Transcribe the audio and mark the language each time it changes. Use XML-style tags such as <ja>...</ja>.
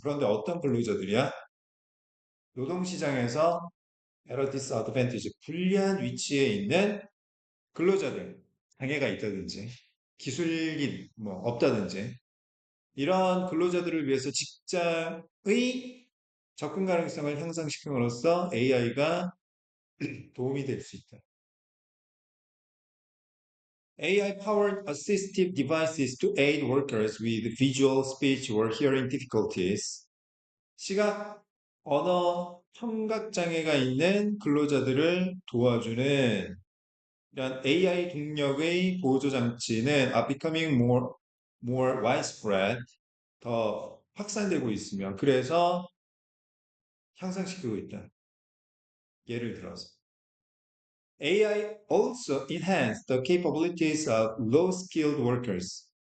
<ko>그런데 어떤 근로자들이야? 노동시장에서</ko> <en>at a disadvantage,</en> <ko>불리한 위치에 있는 근로자들, 장애가 있다든지, 기술이 뭐 없다든지, 이런 근로자들을 위해서 직장의 접근 가능성을 향상시킴으로써 AI가 도움이 될 수 있다.</ko> <en>AI-powered assistive devices to aid workers with visual, speech, or hearing difficulties.</en> <ko>시각, 언어, 청각 장애가 있는 근로자들을 도와주는 이런 AI 동력의 보조 장치는</ko> <en>are becoming more widespread,</en> <ko>더 확산되고 있으며 그래서 향상시키고 있다. 예를 들어서</ko> <en>AI also enhance the capabilities of low-skilled workers.</en>